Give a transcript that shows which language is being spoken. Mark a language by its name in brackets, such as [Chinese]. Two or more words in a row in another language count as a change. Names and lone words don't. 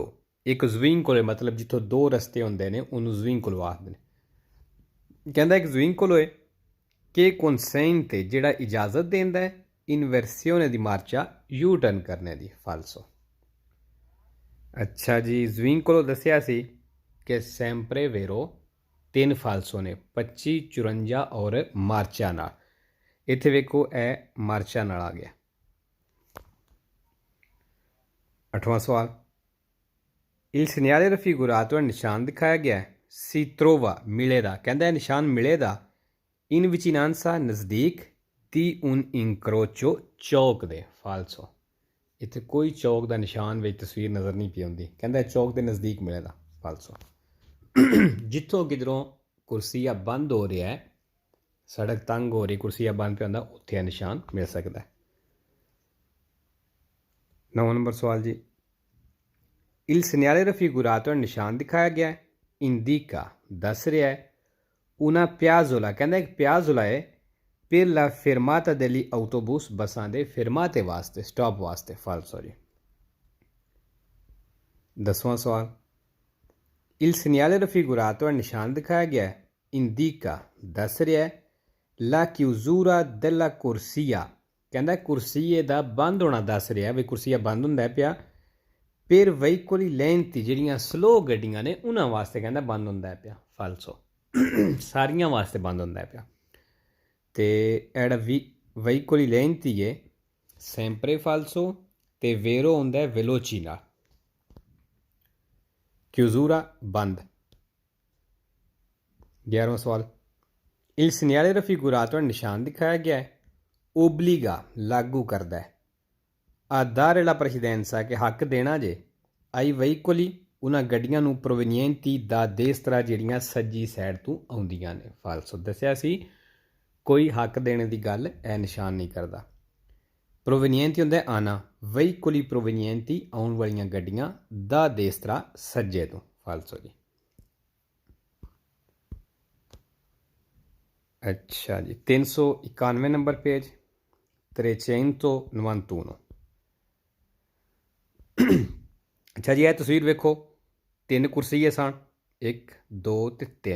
[Punjabi] ਇੱਕ svincolo ਮਤਲਬ ਜਿੱਥੋਂ ਦੋ ਰਸਤੇ ਹੁੰਦੇ ਨੇ ਉਨ੍ਹਾਂਨੇ svincolo ਆਖਦੇ ਨੇ। ਕਹਿੰਦਾ ਇੱਕ svincolo ਹੈ ਕਿ consente, ਜਿਹੜਾ ਇਜਾਜ਼ਤ ਦਿੰਦਾ ਹੈ [Italian] inversione di marcia, [Punjabi] ਯੂ ਟਰਨ ਕਰਨੇ ਦੀ। ਫਾਲਸੋ ਅੱਛਾ ਜੀ, svincolo ਦੱਸਿਆ ਸੀ ਕਿ [Italian] sempre vero [Punjabi] ਤਿੰਨ ਫਾਲਸੋ ਨੇ 25 54 ਔਰ ਮਾਰਚਾ ਨਾਲ। ਇੱਥੇ ਵੇਖੋ ਏ ਮਾਰਚਾ ਨਾਲ ਆ ਗਿਆ। ਅੱਠਵਾਂ ਸਵਾਲ, [Italian] il segnale raffigurato [Hindi] निशान दिखाया गया है, [Italian] si trova [Hindi] मिलेगा। कहता है निशान मिलेगा [Italian] in vicinanza [Hindi] नज़दीक [Italian] di un incrocio [Hindi] चौक दे। फालसो इत्थे कोई चौक का निशान विच तस्वीर नज़र नहीं पी आती, कहता है चौक के नज़दीक मिलेगा। [Punjabi] ਫਾਲਸੋ ਜਿੱਥੋਂ ਕਿਧਰੋਂ ਕੁਰਸੀਆ ਬੰਦ ਹੋ ਰਿਹਾ ਹੈ, ਸੜਕ ਤੰਗ ਹੋ ਰਹੀ, ਕੁਰਸੀਆ ਬੰਦ ਪੇ ਹੁੰਦਾ, ਉੱਥੇ ਨਿਸ਼ਾਨ ਮਿਲ ਸਕਦਾ ਹੈ। 9 ਨੰਬਰ ਸਵਾਲ ਜੀ, [Italian] Il segnale raffigurato è [Punjabi] ਨਿਸ਼ਾਨ ਦਿਖਾਇਆ ਗਿਆ ਹੈ। Indica ਦੱਸ ਰਿਹਾ ਹੈ। [Italian] Una piazzola [Punjabi] ਕਹਿੰਦਾ ਇੱਕ ਪਿਆਜ਼ੋਲਾ ਹੈ [Italian] per la fermata degli autobus [Punjabi] ਬੱਸਾਂ ਦੇ fermate ਵਾਸਤੇ ਸਟਾਪ ਵਾਸਤੇ ਫਾਲਸੋ ਜੀ। 10ਵਾਂ ਸਵਾਲ [Italian] Il segnale raffigurato è [Punjabi] ਨਿਸ਼ਾਨ ਦਿਖਾਇਆ ਗਿਆ ਹੈ। Indica ਦੱਸ ਰਿਹਾ ਹੈ [Italian] la chiusura della corsia [Punjabi] ਕਹਿੰਦਾ ਕੁਰਸੀਏ ਦਾ ਬੰਦ ਹੋਣਾ ਦੱਸ ਰਿਹਾ ਵੀ ਕੁਰਸੀਆ ਬੰਦ ਹੁੰਦਾ ਪਿਆ। ਫਿਰ [Italian] veicoli lenti [Punjabi] ਜਿਹੜੀਆਂ ਸਲੋ ਗੱਡੀਆਂ ਨੇ ਉਹਨਾਂ ਵਾਸਤੇ ਕਹਿੰਦਾ ਬੰਦ ਹੁੰਦਾ ਪਿਆ ਫਾਲਸੋ ਸਾਰੀਆਂ ਵਾਸਤੇ ਬੰਦ ਹੁੰਦਾ ਪਿਆ। ਅਤੇ ਜਿਹੜਾ [Italian] veicoli lenti [Punjabi] ਹੀ ਹੈ [Italian] sempre falso [Punjabi] ਅਤੇ ਵੇਰੋ ਹੁੰਦਾ ਵੈਲੋਚੀ ਨਾਲ। ਕਿਊਜ਼ੂਰਾ ਬੰਦ। 11ਵਾਂ ਸਵਾਲ [Italian] Il segnale raffigurato [Punjabi] ਨਿਸ਼ਾਨ ਦਿਖਾਇਆ ਗਿਆ ਹੈ। Obbliga ਲਾਗੂ ਕਰਦਾ ਹੈ। [Italian] A dare la precedenza [Punjabi] ਕਿ ਹੱਕ ਦੇਣਾ ਜੇ [Italian] ai veicoli [Punjabi] ਉਹਨਾਂ ਗੱਡੀਆਂ ਨੂੰ [Italian] provenienti da destra [Punjabi] ਜਿਹੜੀਆਂ ਸੱਜੀ ਸਾਈਡ ਤੋਂ ਆਉਂਦੀਆਂ ਨੇ ਫਾਲਸੋ। ਦੱਸਿਆ ਸੀ ਕੋਈ ਹੱਕ ਦੇਣੇ ਦੀ ਗੱਲ ਇਹ ਨਿਸ਼ਾਨ ਨਹੀਂ ਕਰਦਾ। provenienti ਹੁੰਦਾ ਆਉਣਾ [Italian] veicoli provenienti [Punjabi] ਆਉਣ ਵਾਲੀਆਂ ਗੱਡੀਆਂ [Italian] da destra [Punjabi] ਸੱਜੇ ਤੋਂ ਫਾਲਸੋ ਜੀ। ਅੱਛਾ ਜੀ 391 ਨੰਬਰ ਪੇਜ 391। ਅੱਛਾ ਜੀ ਇਹ ਤਸਵੀਰ ਵੇਖੋ 3 ਕੁਰਸੀਏ ਸਨ 1 2 ਅਤੇ 3।